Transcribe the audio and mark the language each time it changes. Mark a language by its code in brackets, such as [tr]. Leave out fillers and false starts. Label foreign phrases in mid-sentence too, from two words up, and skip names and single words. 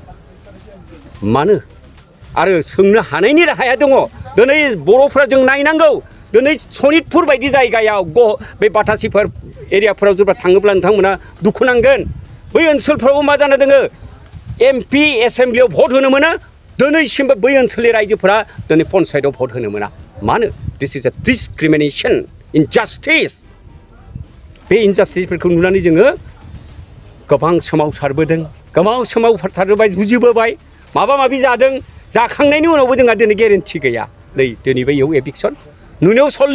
[brx] मानो आरो सोंनो हानायनि राहाया दङ दिनै बर'फोरा जों नायनांगौ दिनै सनितपुर बायदि जायगायाव बे बाटासिफोर एरियाफोराव जेब्ला थाङोब्ला नोंथांमोना दुखु नांगोन बै ओनसोलफ्रावबो मा जाना दोङो MP एसेम्ब्लियाव भट होनो मोनो दिनैसिमबो बै ओनसोलनि रायजोफोरा दिनै पन्सायतआव भट होनो मोना मानो [en] this is a discrimination injustice [brx] बे इनजास्टिसफोरखौ नुनानै जोङो गोबां सोमावसारबाय जुजिबोबाय माबा माबि जादों जाखांनायनि उनावबो जोंहा दिनै गेरेन्टि गैया नै दिनैबो इयाव एभिक्सन नुनायाव